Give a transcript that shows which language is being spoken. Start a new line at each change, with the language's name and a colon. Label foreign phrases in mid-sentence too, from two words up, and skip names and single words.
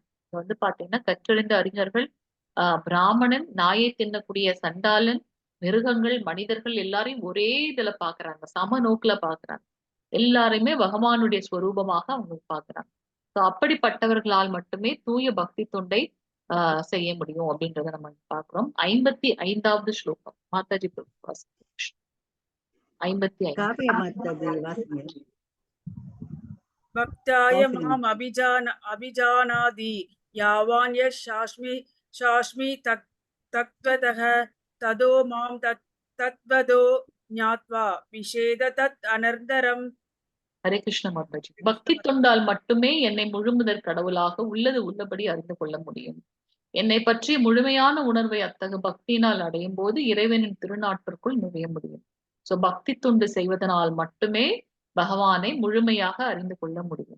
Tamil: வந்து பாத்தீங்கன்னா கற்றறிந்த அறிஞர்கள் பிராமணன், நாயை தின்னக்கூடிய சண்டாளன், மிருகங்கள், மனிதர்கள் எல்லாரையும் ஒரே இதுல பாக்குறாங்க, சமநோக்குல பாக்குறாங்க. எல்லாருமே பகவானுடைய ஸ்வரூபமாக அவங்க பாக்குறாங்க. சோ அப்படிப்பட்டவர்களால் மட்டுமே தூய பக்தி தொண்டை செய்ய முடியும் அப்படின்றத நம்ம பார்க்கிறோம். 55வது ஸ்லோகம் மாதாஜி பிரபு. 55.
Sanskrit: भक्ताय माम अभिजानादि यावान् शास्मि तत्त्वतः तदो मां तत्त्वदो ज्ञात्वा विषेद तत् अनर्दरम्. हरे कृष्ण
Tamil: மாதாஜி. பக்தி தொண்டால் மட்டுமே என்னை முழுமுதற் கடவுளாக உள்ளது உள்ளபடி அறிந்து கொள்ள முடியும். என்னை பற்றி முழுமையான உணர்வை அத்தகு பக்தியினால் அடையும் போது இறைவனின் திருநாட்டிற்குள் நுழைய முடியும். சோ பக்தி தொண்டு செய்வதனால் மட்டுமே பகவானை முழுமையாக அறிந்து கொள்ள முடியும்.